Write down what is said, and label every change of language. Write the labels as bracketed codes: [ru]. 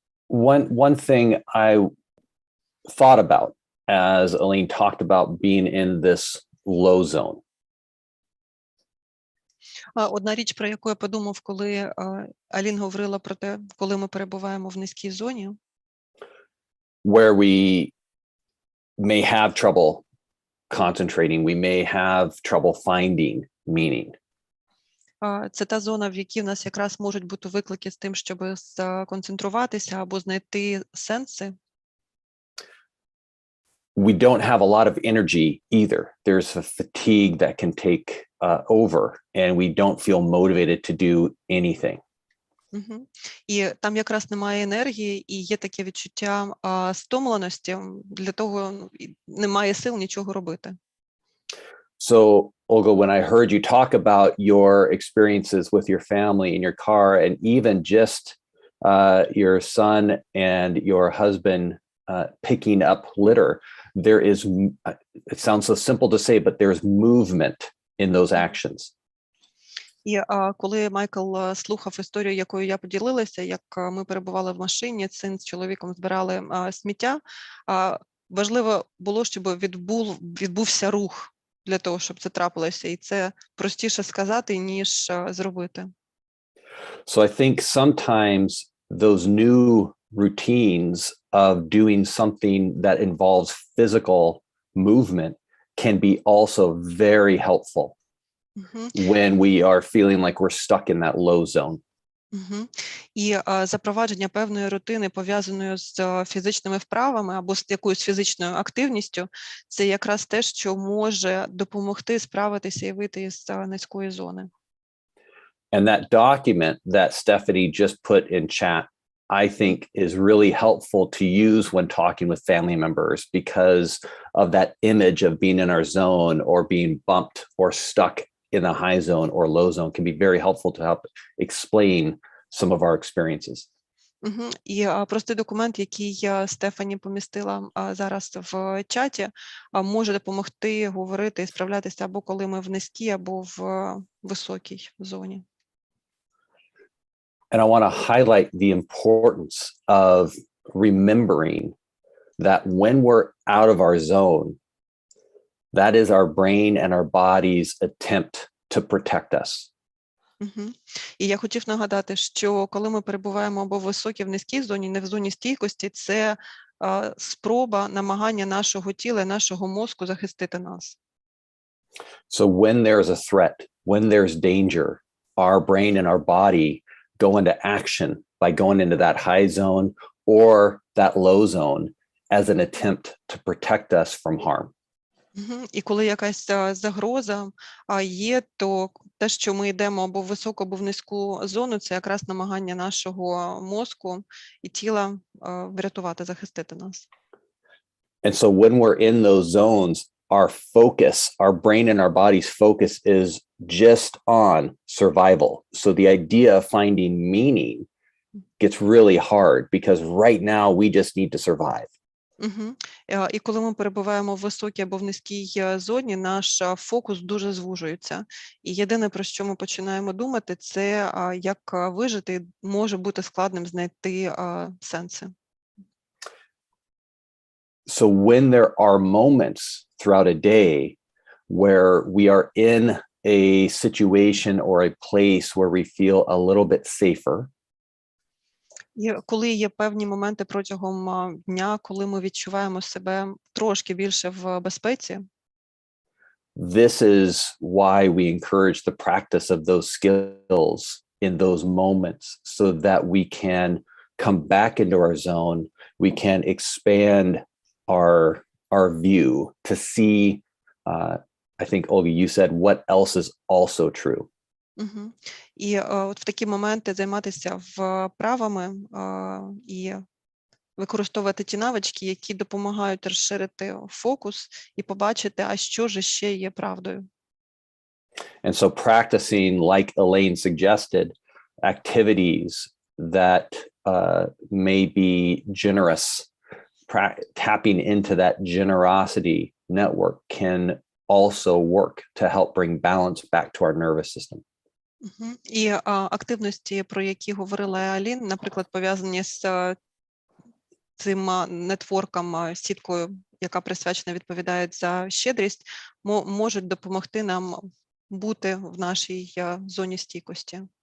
[en] one thing I thought about as Elaine talked about being in this low zone. [uk] Одна річ, про яку я подумав, коли Алін говорила про те, коли ми перебуваємо в низькій зоні, [en] where we may have trouble concentrating, we may have trouble finding meaning. [uk] це та зона, в якій в нас якраз можуть бути виклики з тим, щоб сконцентруватися або знайти сенси. [en] We don't have a lot of energy either. There's a fatigue that can take over, and we don't feel motivated to do anything. [uk] І там якраз немає енергії, і є таке відчуття стомленості, для того немає сил нічого робити. [en] So, Olga, when I heard you talk about your experiences with your family in your car, and even just your son and your husband picking up litter, there is, it sounds so simple to say, but there's movement in those actions. [uk] І коли Майкл слухав історію, якою я поділилася, як ми перебували в машині, син з чоловіком збирали сміття, важливо було, щоб відбувся рух для того, щоб це трапилося. І це простіше сказати, ніж зробити. [en] So I think sometimes those new routines of doing something that involves physical movement can be also very helpful when we are feeling like we're stuck in that low zone. [uk] І запровадження певної рутини, пов'язаної з фізичними вправами або з якоюсь фізичною активністю, це якраз те, що може допомогти справитися і вийти з низької зони. [en] And that document that Stephanie just put in chat, I think is really helpful to use when talking with family members because of that image of being in our zone or being bumped or stuck in the high zone or low zone can be very helpful to help explain some of our experiences. [uk] І простий документ, який Стефані помістила зараз в чаті, може допомогти говорити і справлятися або коли ми в низькій, або в високій зоні. [en] And I want to highlight the importance of remembering that when we're out of our zone, that is our brain and our body's attempt to protect us. [uk] І я хотів нагадати, що коли ми перебуваємо або в високій, в низькій зоні, не в зоні стійкості, це спроба, намагання нашого тіла, нашого мозку захистити нас. [en] So when there's a threat, when there's danger, our brain and our body go into action by going into that high zone or that low zone as an attempt to protect us from harm. [uk] І коли якась загроза є, то те, що ми йдемо або в високу, або в низьку зону, це якраз намагання нашого мозку і тіла врятувати, захистити нас. [en] And so when we're in those zones, our focus, our brain and our body's focus is just on survival. So the idea of finding meaning gets really hard because right now we just need to survive. [uk] І коли ми перебуваємо в високій або в низькій зоні, наш фокус дуже звужується. І єдине, про що ми починаємо думати, це як вижити, може бути складним знайти сенси. [en] So when there are moments throughout a day where we are in a situation or a place where we feel a little bit safer, [uk] І коли є певні моменти протягом дня, коли ми відчуваємо себе трошки більше в безпеці, [en] this is why we encourage the practice of those skills in those moments so that we can come back into our zone, we can expand our view to see, I think, Olga, you said, what else is also true. [uk] І от в такі моменти займатися вправами і використовувати ті навички, які допомагають розширити фокус і побачити, а що ж ще є правдою. [en] And so practicing, like Elaine suggested, activities that may be generous, tapping into that generosity network can also work to help bring balance back to our nervous system. [uk] І активності, про які говорила Алін, наприклад, пов'язані з цим нетворкам, сіткою, яка присвячена, відповідає за щедрість, можуть допомогти нам бути в нашій зоні стійкості.